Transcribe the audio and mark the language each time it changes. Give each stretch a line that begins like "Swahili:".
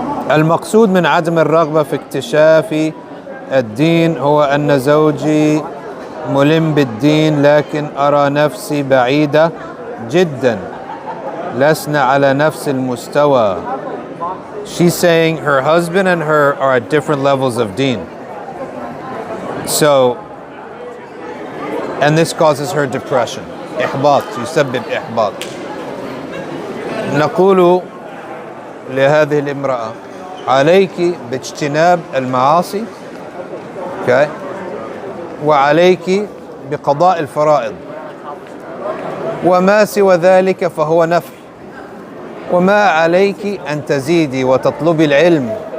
Arabic: المقصود من عدم الرغبة في اكتشاف الدين هو أن زوجي ملم بالدين لكن أرى نفسي بعيدة جدا لسنا على نفس المستوى.
English: She's saying her husband and her are at different levels of deen. So, and this causes her depression.
Arabic: إحباط يسبب إحباط. نقول لهذه الامرأة عليك باجتناب المعاصي okay. وعليك بقضاء الفرائض وما سوى ذلك فهو نفل وما عليك أن تزيدي وتطلبي العلم